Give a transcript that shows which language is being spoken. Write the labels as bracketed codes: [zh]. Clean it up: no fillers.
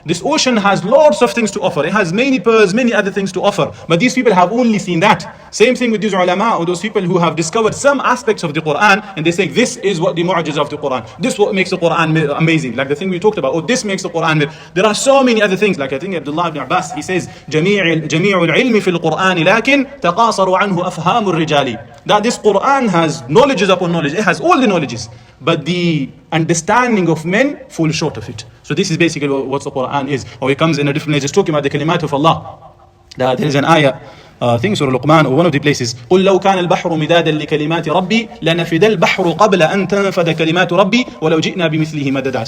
[en] This ocean has lots of things to offer. It has many pearls, many other things to offer. But these people have only seen that. Same thing with these ulama or those people who have discovered some aspects of the Quran and they say this is what the mu'jiz of the Quran. This is what makes the Quran amazing. Like the thing we talked about. Oh, this makes the Quran. There are so many other things. Like I think Abdullah ibn Abbas, he says, [ar] جميع العلم في القرآن لكن تقاصر عنه أفهام الرجال. [en] That this Quran has knowledges upon knowledge. It has all the knowledges. But the understanding of men fall short of it. So this is basically what the Quran is. Or it comes in a different way, just talking about the kalimat of Allah. There is an ayah, I think Surah Al-Baqarah or one of the places. [ar] قُلْ لَوْ كَانَ الْبَحْرُ مِدَادًا لِكَلِمَاتِ رَبِّي لَنَفِدَ الْبَحْرُ قَبْلَ أَن تَنْفَدَ كَلِمَاتُ رَبِّي وَلَوْ جِئْنَا بِمِثْلِهِ مَدَدًا.